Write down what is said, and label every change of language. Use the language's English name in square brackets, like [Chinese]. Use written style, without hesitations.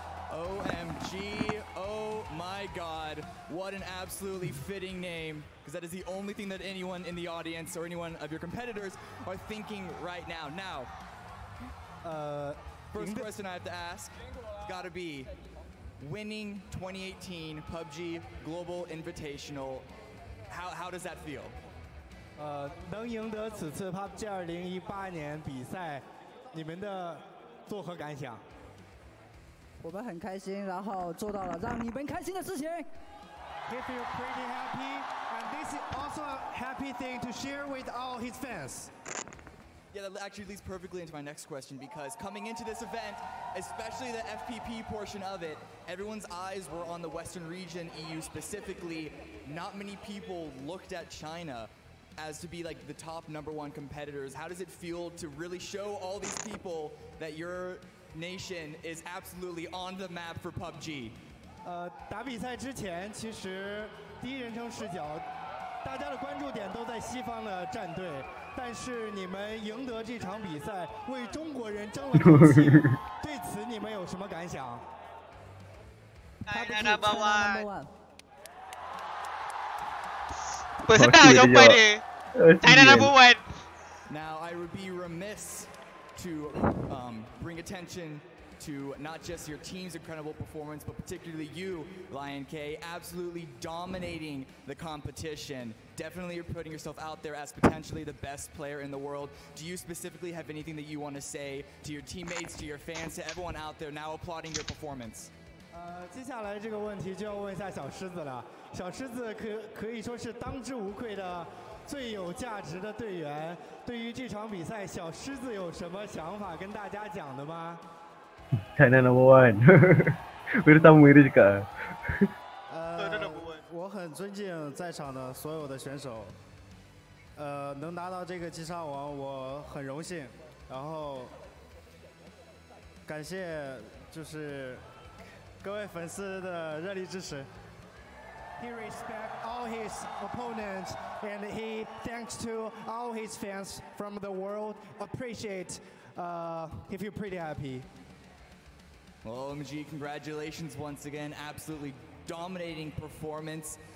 [English] OMG, oh my god, what an absolutely fitting name, because that is the only thing that anyone in the audience or anyone of your competitors are thinking right now. Now, first question I have to ask, it's gotta be, winning 2018 PUBG Global Invitational, how does that feel? [Chinese] 能赢得此次 PUBG 2018年比赛，你们的作何感想？我们很开心，然后做到了让你们开心的事情。 [English] He feel pretty happy, and this is also a happy thing to share with all his fans. Yeah, that actually leads perfectly into my next question, because coming into this event, especially the FPP portion of it, everyone's eyes were on the Western region, EU specifically. Not many people looked at China as to be like the top #1 competitors. How does it feel to really show all these people that your nation is absolutely on the map for PUBG? [Chinese] 打比赛之前，其实第一人称视角，大家的关注点都在西方的战队，但是你们赢得这场比赛，为中国人争了口气，对此你们有什么感想？ [English] China number one. [Malay] Sedap jawapan dia. [English] China number one. Now, I would be remiss to bring attention to not just your team's incredible performance, but particularly you, Lion K, absolutely dominating the competition. Definitely you're putting yourself out there as potentially the best player in the world. Do you specifically have anything that you want to say to your teammates, to your fans, to everyone out there now applauding your performance? [Chinese] 接下来这个问题就要问一下小狮子了。小狮子可以说是当之无愧的最有价值的队员。对于这场比赛，小狮子有什么想法跟大家讲的吗？ [English] China number one. [Malay] Pertama dia cakap. [Chinese] 我很尊敬在场的所有的选手。能拿到这个击杀王，我很荣幸。然后感谢就是各位粉丝的热力支持。 [English] He respects all his opponents and he thanks to all his fans from the world. Appreciate. He feel pretty happy. Well, OMG, congratulations once again. Absolutely dominating performance.